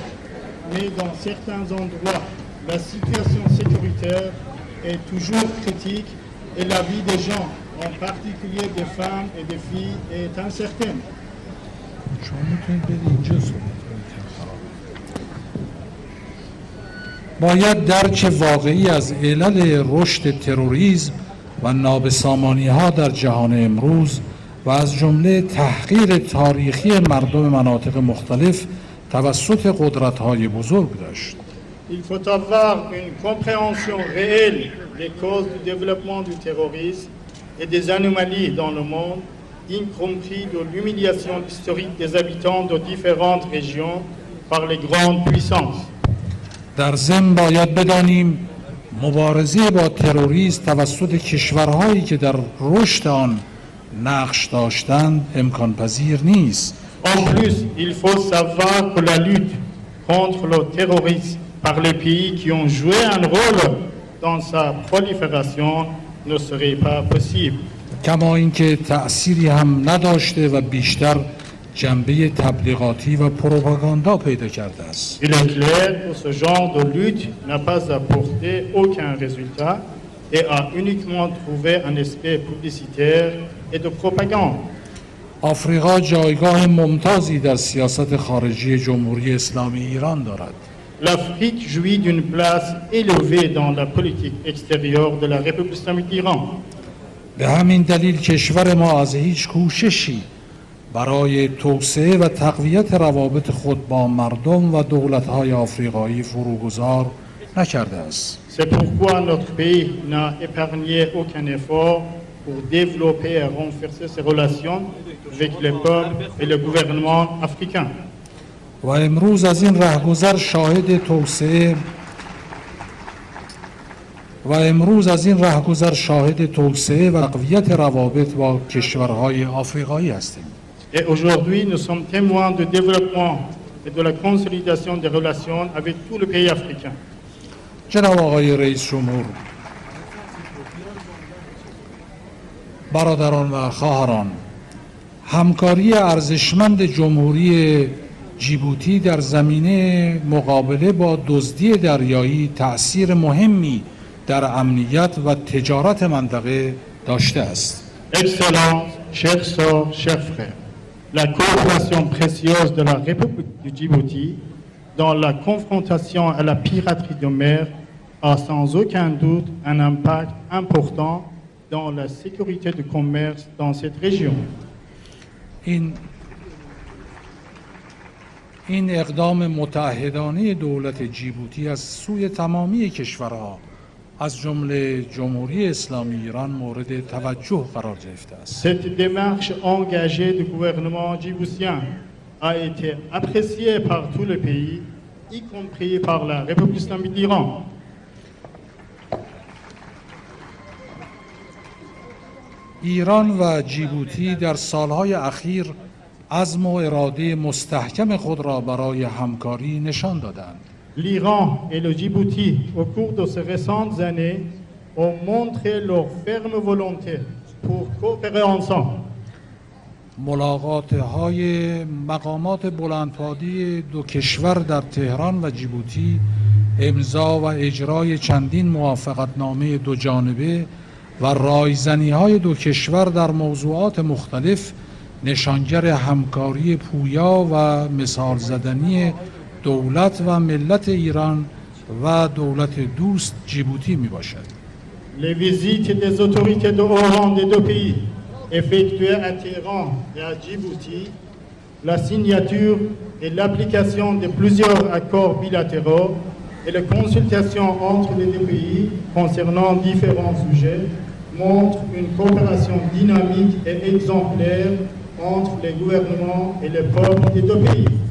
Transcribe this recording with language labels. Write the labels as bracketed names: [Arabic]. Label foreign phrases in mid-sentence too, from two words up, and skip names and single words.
[French] Mais dans certains endroits, la situation sécuritaire est toujours critique et la vie des gens, en particulier des femmes et des filles, est incertaine. [Persian] باید درک واقعی از علل رشد تروریسم و نابسامانی‌ها در جهان امروز و از جمله تحقیر تاریخی مردم مناطق مختلف توسط قدرت‌های بزرگ داشت. [French] Il faut avoir une compréhension réelle des causes du développement du terrorisme et des anomalies dans le monde, y compris de l'humiliation historique des habitants de différentes régions par les grandes puissances. [Persian] در ضمن باید بدانیم مبارزه با تروریسم توسط کشورهایی که در رشد آن نقش داشتند امکان پذیر نیست. [French] En plus, il faut savoir que la lutte contre le terrorisme par les pays qui ont joué un rôle dans sa prolifération ne serait pas possible. [Persian] کما اینکه تأثیری هم نداشته و بیشتر جنبه تبلیغاتی و پروپاگاندا پیدا کرده است. [French] Il est clair que ce genre de lutte n'a pas apporté aucun résultat et a uniquement trouvé un aspect publicitaire et de propagande. [Persian] آفریقا جایگاه ممتازی در سیاست خارجی جمهوری اسلامی ایران دارد. [French] L'Afrique jouit d'une place élevée dans la politique extérieure de la République islamique d'Iran. [Persian] به همین دلیل کشور ما از هیچ کوششی برای توسعه و تقویت روابط خود با مردم و دولت‌های آفریقایی فروگذار نکرده است. [French] C'est pourquoi notre pays n'a épargné aucun effort pour développer et renforcer ses relations avec les peuples et le gouvernement africain. [Persian] و امروز از این رهگذر شاهد توسعه و تقویت روابط با کشورهای آفریقایی هستیم. [French] Et aujourd'hui, nous sommes témoins du développement et de la consolidation des relations avec tous les pays africains. [Persian] جناب آقای رئیس جمهور، برادران و خواهران، همکاری ارزشمند جمهوری جیبوتی در زمینه مقابله با دزدی دریایی تأثیر مهمی در امنیت و تجارت منطقه داشته است. [French] Excellences, chers sœurs, chers frères, la coopération précieuse de la République du Djibouti dans la confrontation à la piraterie de mer a sans aucun doute un impact important dans la sécurité du commerce dans cette région. [Persian] این اقدام متعهدانه دولت جیبوتی از سوی تمامی کشورها از جمله جمهوری اسلامی ایران مورد توجه قرار گرفته است. [French] Cette démarche engagée du gouvernement djiboutien a été appréciée par tous les pays, y compris par la République islamique d'Iran. [Persian] ایران و جیبوتی در سالهای اخیر عزم و اراده مستحکم خود را برای همکاری نشان دادند. [French] L'Iran et le Djibouti, au cours de ces récentes années, ont montré leur ferme volonté pour coopérer ensemble. [Persian] ملاقات‌های مقامات بلندپایه دو کشور در تهران و جیبوتی، امضا و اجرای چندین موافقتنامه دو جانبه و رایزنی‌های دو کشور در موضوعات مختلف نشانگر همکاری پویا و مثال زدنی دولت و ملت ایران و دولت دوست جیبوتی می باشد. [French] Les visites des autorités de haut rang des deux pays effectuées à Téhéran et à Djibouti, la signature et l'application de plusieurs accords bilatéraux et les consultations entre les deux pays concernant différents sujets montre une coopération dynamique et exemplaire entre les gouvernements et les peuples des deux pays.